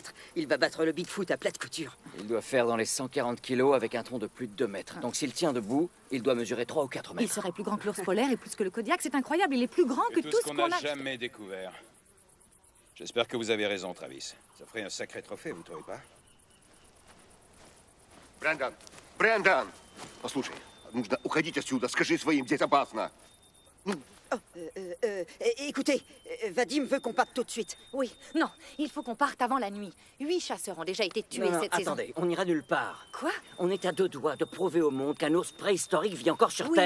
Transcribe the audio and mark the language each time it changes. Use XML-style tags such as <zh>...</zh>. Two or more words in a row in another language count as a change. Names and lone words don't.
<fr>Il va battre le Bigfoot à plate couture. Il doit faire dans les 140 kilos avec un tronc de plus de 2 mètres. Donc s'il tient debout, il doit mesurer 3 ou 4 Il mètres. serait plus grand que l'ours polaire et plus que le Kodiak, c'est incroyable. Il est plus grand que Tout tout ce ce qu'on qu'on n'a a. jamais découvert. J'espère que vous avez raison, Travis. Ça ferait un sacré trophée, vous trouvez pas?</fr> <ru>Брэндон! Брэндон! Послушай, нужно уходить отсюда. Скажи своим, здесь опасно.</ru> <fr>Écoutez, Vadim veut qu'on parte tout de suite. Oui, non, il faut qu'on parte avant la nuit. 8 chasseurs ont déjà été tués Non, cette saison. attendez, on n'ira nulle part. Quoi? On est à 2 doigts de prouver au monde qu'un ours préhistorique vit encore sur Oui, Terre.</fr>